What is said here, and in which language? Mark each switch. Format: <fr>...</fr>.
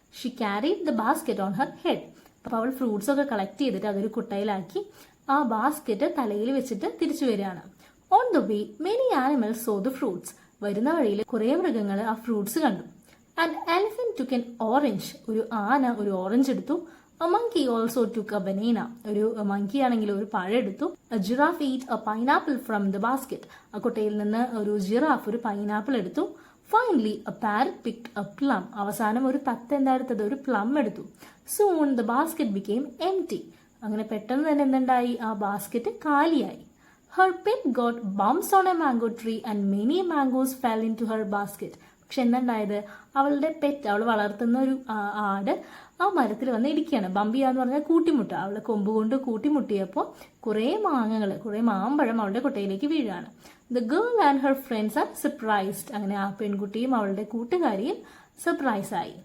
<en>She carried the basket on her head.</en> <ml>അപ്പൊ അവൾ fruits ഒക്കെ കളക്ട് ചെയ്തിട്ട് അതൊരു കുട്ടയിലാക്കി ആ ബാസ്ക്കറ്റ് തലയിൽ വെച്ചിട്ട് തിരിച്ചു വരികയാണ്.</ml> <en>On the way many animals saw the fruits.</en> <ml>വരുന്ന വഴിയിൽ കുറെ മൃഗങ്ങൾ ആ ഫ്രൂട്ട്സ് കണ്ടു.</ml> <en>And elephant took an orange.</en> <ml>ഒരു ആന ഒരു ഓറഞ്ച് എടുത്തു.</ml> <en>A monkey also took a banana.</en> <ml>ഒരു മങ്കി ആണെങ്കിൽ ഒരു പഴം എടുത്തു.</ml> <en>A giraffe ate a pineapple from the basket.</en> <ml>ആ കൊട്ടയിൽ നിന്ന് ഒരു ജിറാഫ് ഒരു പൈനാപ്പിൾ എടുത്തു.</ml> <en>Finally a parrot picked a plum.</en> <ml>അവസാനം ഒരു തത്ത എന്താ എടുത്തത്? ഒരു പ്ലം എടുത്തു.</ml> <en>Soon the basket became empty.</en> <ml>അങ്ങനെ പെട്ടെന്ന് തന്നെ എന്തുണ്ടായി? ആ basket കാലിയായി.</ml> <en>Her pet got bumps on a mango tree and many mangoes fell into her basket.</en> <ml>പക്ഷെ എന്തുണ്ടായത്? അവളുടെ പെറ്റ്, അവൾ വളർത്തുന്ന ഒരു ആട് ആ മരത്തിൽ വന്ന് ഇടിക്കുകയാണ്. ബമ്പിയാന്ന് പറഞ്ഞാൽ കൂട്ടിമുട്ട. അവളെ കൊമ്പ് കൊണ്ട് കൂട്ടിമുട്ടിയപ്പോൾ കുറേ മാങ്ങകൾ, കുറേ മാമ്പഴം അവളുടെ കൊട്ടയിലേക്ക് വീഴാണ്.</ml> <en>The girl and her friends are surprised.</en> <ml>അങ്ങനെ ആ പെൺകുട്ടിയും അവളുടെ കൂട്ടുകാരിയും സർപ്രൈസ് ആയി.</ml>